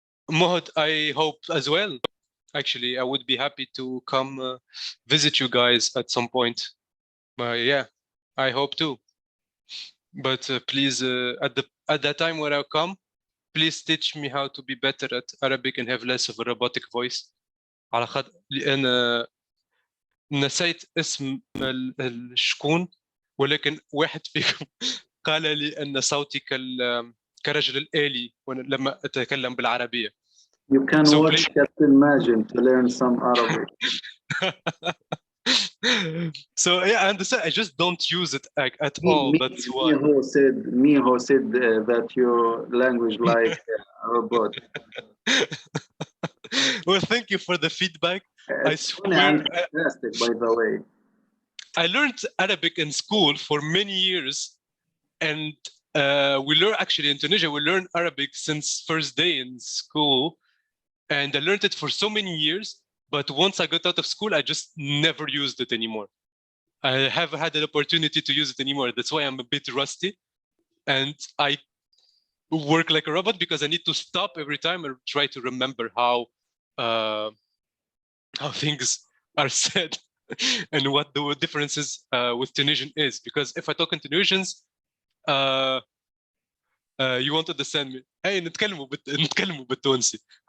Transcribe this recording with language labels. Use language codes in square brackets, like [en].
[en] Mohd, I hope as well. Actually, I would be happy to come visit you guys at some point. Yeah, I hope too. But please, at that time when I come, please teach me how to be better at Arabic and have less of a robotic voice. [ar] على خاطر لأن نسيت اسم الشكون، ولكن واحد فيكم قال لي أن صوتي كرجل الآلي لما أتكلم بالعربية. [en] You can watch Captain Majin to learn some Arabic. So yeah, I understand. I just don't use it at all. That's why. Miho said that your language like a robot. Well, thank you for the feedback. I swear. Fantastic, by the way. I learned Arabic in school for many years, and we learn actually in Tunisia. We learn Arabic since first day in school, and I learned it for so many years. But once I got out of school, I just never used it anymore. I haven't had an opportunity to use it anymore. That's why I'm a bit rusty. And I work like a robot because I need to stop every time and try to remember how things are said and what the differences with Tunisian is. Because if I talk in Tunisians, you won't understand me. Hey, [ar] نتكلموا بالتونسي.